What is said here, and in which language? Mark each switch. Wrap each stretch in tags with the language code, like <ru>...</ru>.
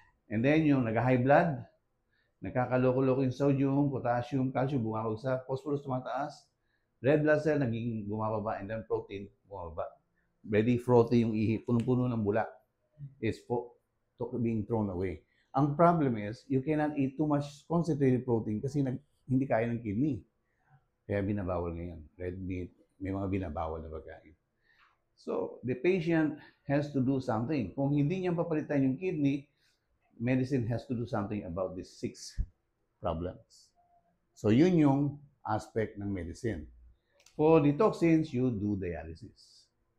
<tl>And then, yung nag-high blood, nagkakaloko-loko yung sodium, potassium, calcium, bumabag sa phosphorus, tumataas. Red blood cell, naging bumababa, and then protein, bumababa.</tl> <en>Very frothy</en> <tl>yung ihi, punong-puno ng bula</tl> <en>is being thrown away. Ang problem is, you cannot eat too much concentrated protein</en> <tl>kasi hindi kaya ng kidney. Kaya binabawal ngayon. Red meat, may mga binabawal na pagkain.</tl> <en>So, the patient has to do something.</en> <tl>Kung hindi niya papalitan yung kidney,</tl> <en>medicine has to do something about these 6 problems. So,</en> <tl>yun yung aspect ng medicine.</tl> <en>For the toxins, you do dialysis.</en>